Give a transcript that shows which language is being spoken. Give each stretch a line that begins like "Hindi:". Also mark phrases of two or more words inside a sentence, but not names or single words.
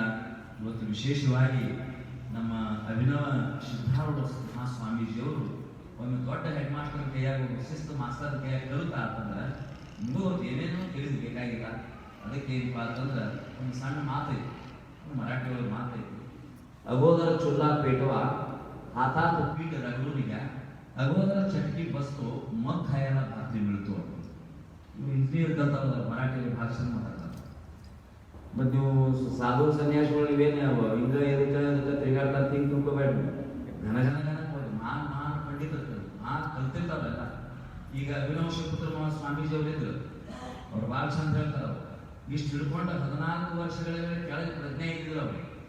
Kannada: ಇವತ್ತು ವಿಶೇಷವಾಗಿ ನಮ್ಮ ಅಭಿನವ ಸಿದ್ಧಾರೂಢ ಮಹಾಸ್ವಾಮೀಜಿಯವರು ಒಂದು ದೊಡ್ಡ
English: head master
Kannada: ಕೈಯಾಗ, ಒಂದು ಶಿಸ್ತು ಮಾಸ್ತರ್ ಕೈಯಾಗ ಕಲಿತಾ ಅಂತಂದ್ರೆ ನಿಮಗೂ ಏನೇನೋ ತಿಳಿದು ಬೇಕಾಗಿಲ್ಲ. ಅದಕ್ಕೆ ಏನಪ್ಪ ಅಂತಂದ್ರೆ ಒಂದು ಸಣ್ಣ ಮಾತೈತಿ, ಮರಾಠಿ ಒಳಗೆ ಮಾತೈತಿ,
Marathi: अगोदर चुल्हा पेटवा हातात पीठ रगडून घ्या, अगोदर चटकी बसतो मग खायला भाकरी मिळतो. इंजिनियर करता मराठी भाषण ಮಾತಾಡ್ತಾರೆ.
Kannada: ಮತ್ತೆ ನೀವು ಸಾಧು ಸನ್ಯಾಸಿಗಳು ಇವೇನೇ ಹಿಂಗ ಎದಕ್ಕೆ ತಿರುಗಾಡ್ತಾ ತಿಂಕ್ ತುಂಬ್ಕೋಬೇಡ. ಘನ ಮಾನ್ ಪಂಡಿತರು ಕಲ್ತಿರ್ತಾವಲ್ಲ, ಈಗ ಅಭಿನವ ಶಿವಪುತ್ರ ಸ್ವಾಮೀಜಿ ಅವರಿದ್ರು, ಅವ್ರು ಭಾಳ ಚಂದ ಹೇಳ್ತಾರೆ. ಅವ್ರು ಇಷ್ಟು ಹಿಡ್ಕೊಂಡು 14 ವರ್ಷಗಳ ಕೆಳಗೆ ಪ್ರಜ್ಞೆ ಇದ್ದಿದ್ರು ಅವ್ರಿಗೆ.